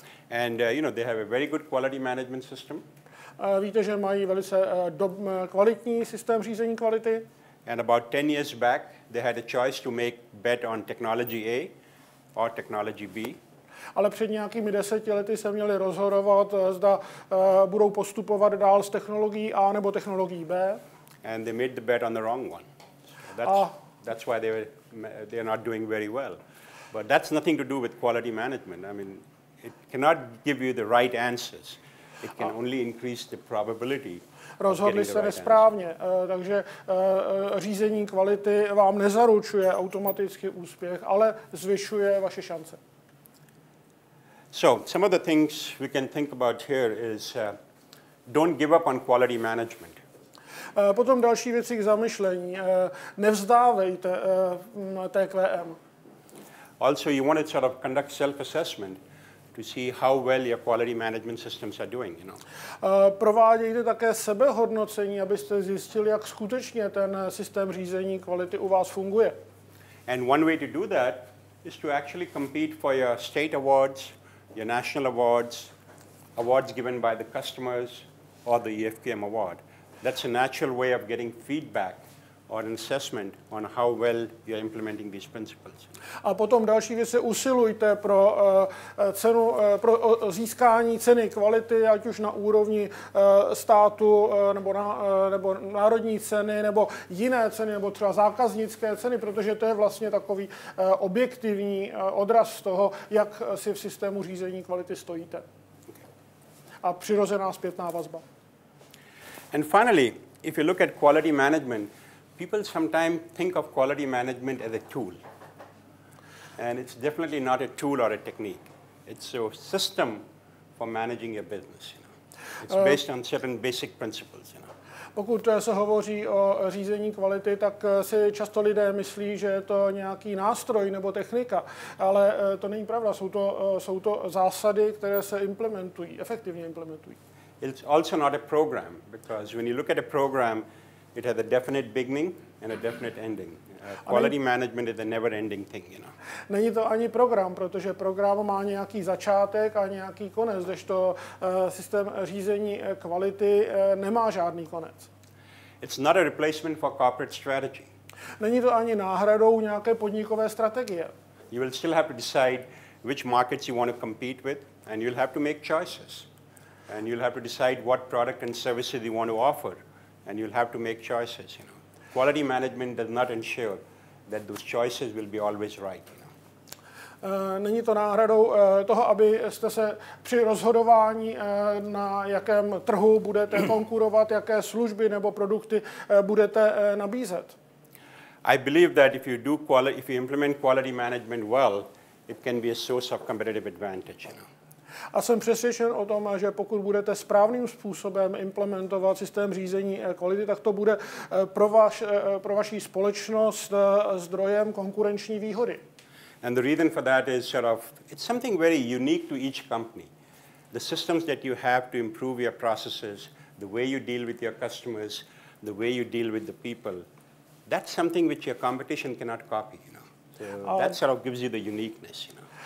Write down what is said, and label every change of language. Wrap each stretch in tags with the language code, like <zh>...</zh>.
<en>And you know, they have a very good quality management system.</en> <cs>Víte, že mají velice kvalitní systém řízení kvality.</cs> <en>And about 10 years back, they had a choice to make bet on technology A or technology B.</en> <cs>Ale před nějakými 10 lety se měli rozhodovat, zda budou postupovat dál s technologií A nebo technologií B.</cs> <en>And they made the bet on the wrong one. So that's why they are not doing very well. But that's nothing to do with quality management. I mean, it cannot give you the right answers. It can only increase the probability.</en> <cs>Rozhodli se nesprávně, takže řízení kvality vám nezaručuje automaticky úspěch, ale zvyšuje vaše šance.</cs> <en>So some of the things we can think about here is don't give up on quality management.</en> <cs>Potom další věci k zamyšlení. Nevzdávejte TQM.</cs> <en>Also, you want to sort of conduct self-assessment to see how well your quality management systems are doing, you know.</en> <cs>Provádějte také sebehodnocení, abyste zjistili, jak skutečně ten systém řízení kvality u vás funguje.</cs> <en>And one way to do that is to actually compete for your state awards, your national awards, awards given by the customers, or the EFQM award. That's a natural way of getting feedback or an assessment on how well you're implementing these principles.</en> <cs>A potom další věc, usilujte pro cenu, pro získání ceny kvality, ať už na úrovni státu nebo národní ceny, nebo jiné ceny, nebo třeba zákaznické ceny, protože to je vlastně takový objektivní odraz toho, jak si v systému řízení kvality stojíte. A přirozená zpětná vazba.</cs> <en>And finally, if you look at quality management, people sometimes think of quality management as a tool. And it's definitely not a tool or a technique. It's a system for managing your business. You know. It's based on certain basic principles. You know.</en> <cs>Pokud se hovoří o řízení kvality, tak si často lidé myslí, že je to nějaký nástroj nebo technika, ale to není pravda. Jsou to zásady, které se implementují, efektivně implementují.</cs> <en>It's also not a program, because when you look at a program, it has a definite beginning and a definite ending. Quality management is a never-ending thing, you know.</en> <cs>Není to ani program, protože program má nějaký začátek a nějaký konec, kdežto systém řízení kvality nemá žádný konec.</cs> <en>It's not a replacement for corporate strategy.</en> <cs>Není to ani náhradou nějaké podnikové strategie.</cs> <en>You will still have to decide which markets you want to compete with, and you'll have to make choices. And you'll have to decide what product and services you want to offer, and you'll have to make choices, you know. Quality management does not ensure that those choices will be always right, you know.</en> <cs>Není to náhradou toho, abyste se při rozhodování, na jakém trhu budete konkurovat, jaké služby nebo produkty budete nabízet.</cs> <en>I believe that if you implement quality management well, it can be a source of competitive advantage, you know.</en> <cs>A jsem přesvědčen o tom, že pokud budete správným způsobem implementovat systém řízení kvality, tak to bude pro vaši společnost zdrojem konkurenční výhody.</cs> <en>And the reason for that is it's something very unique to each company. The systems that you have to improve your processes, the way you deal with your customers, the way you deal with the people, that's something which your competition cannot copy, you know. So that gives you the uniqueness, you know.</en>